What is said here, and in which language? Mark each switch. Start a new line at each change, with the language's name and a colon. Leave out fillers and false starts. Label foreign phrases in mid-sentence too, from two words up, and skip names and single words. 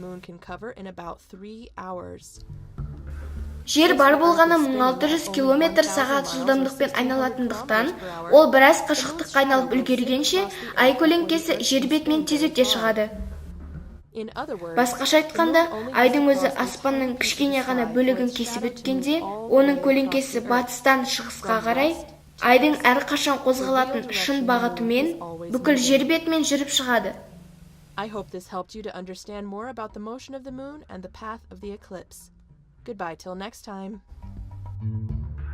Kazakh: Жер бар болғаны 1600 км сағат жылдамдықпен айналатындықтан, ол біраз қашықтыққа айналып үлгергенше, ай көлеңкесі жер бетімен тез өте шығады. Басқаша айтқанда, айдың өзі аспанның кішкене ғана бөлігін кесіп өткенде, оның көлеңкесі батыстан шығысқа қарай, айдың әрқашан қозғалатын шын бағытымен бүкіл жер бетімен жүріп шығады.
English: I hope this helped you to understand more about the motion of the moon and the path of the eclipse. Goodbye till next time.